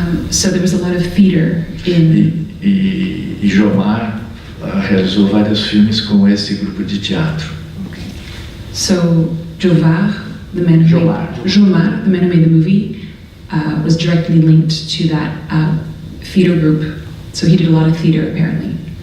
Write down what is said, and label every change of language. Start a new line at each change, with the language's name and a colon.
English: So there was a lot of theater in.
Portuguese: E Jomar realizou vários filmes com esse grupo de teatro.
English: So Jovar, the man who Jomar. Jomar, the man who made the movie, was directly linked to that theater group. So he did a lot of theater, apparently.